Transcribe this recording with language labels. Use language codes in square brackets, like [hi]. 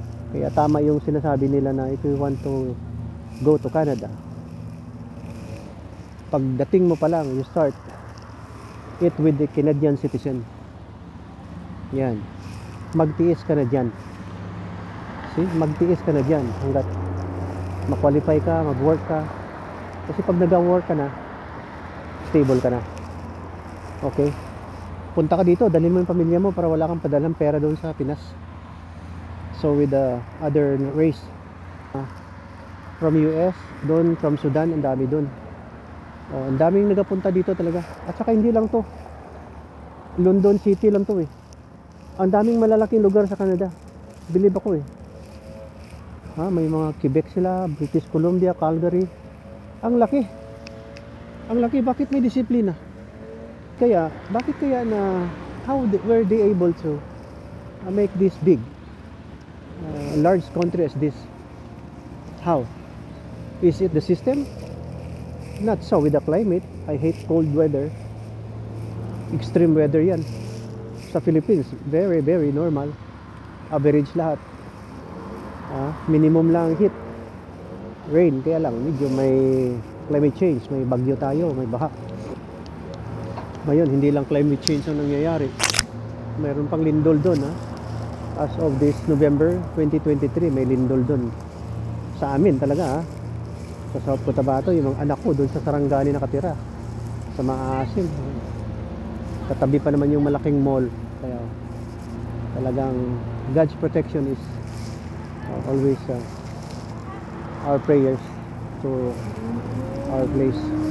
[tl] Kaya tama yung sinasabi nila na [en] if you want to go to Canada, [tl] pagdating mo pa lang, [en] you start it with the Canadian citizen. [tl] Yan. Magtiis ka na dyan. See? Magtiis ka na dyan hanggat ma-qualify ka, mag-work ka. Kasi pag nag-work ka na, stable ka na. Okay? Punta ka dito, dalhin mo yung pamilya mo para wala kang padalang pera doon sa Pinas. [en] So with the other race from US, doon from Sudan, [tl] ang dami doon. Ang daming nagapunta dito talaga. At saka hindi lang to, London City lang to eh. Ang daming malalaking lugar sa Canada. Believe ako eh. May mga Quebec sila, British Columbia, Calgary. Ang laki. Ang laki, bakit may disiplina? Kaya, bakit kaya na [en] were they able to make this big? Large country as this? How? Is it the system? Not so with the climate. I hate cold weather. Extreme weather yan. Sa Philippines, very, very normal. Average lahat. Minimum lang heat. [tl] Rain, kaya lang, medyo may climate change. May bagyo tayo, may baha. Ngayon, hindi lang climate change ang nangyayari. Mayroon pang lindol doon. [en] As of this November 2023, [tl] may lindol doon. Sa amin talaga. Sa South Cotabato, yung mga anak ko doon sa Sarangani nakatira. Sa Maasim. Katabi pa naman yung malaking mall. Kaya talagang [en] God's protection is always our prayers to our place.